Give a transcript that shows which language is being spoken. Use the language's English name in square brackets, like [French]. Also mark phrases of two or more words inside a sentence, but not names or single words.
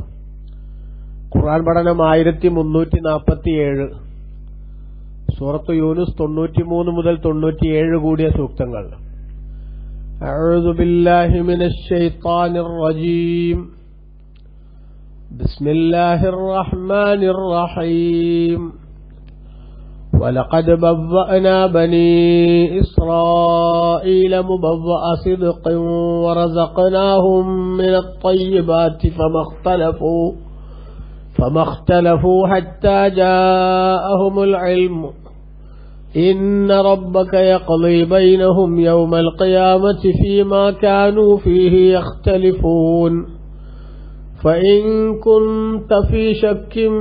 [Malayalam] ഖുർആൻ പഠനം 1347. സൂറത്ത് യൂനുസ് 93 മുതൽ 97 കൂടിയ സൂക്തങ്ങൾ. [Arabic] أعوذ بالله من الشيطان الرجيم. بسم الله الرحمن الرحيم. ولقد بوأنا بني إسرائيل مبوأ صدق ورزقناهم من الطيبات فما اختلفوا حتى جاءهم العلم إن ربك يقضي بينهم يوم القيامة فيما كانوا فيه يختلفون فإن كنت في شك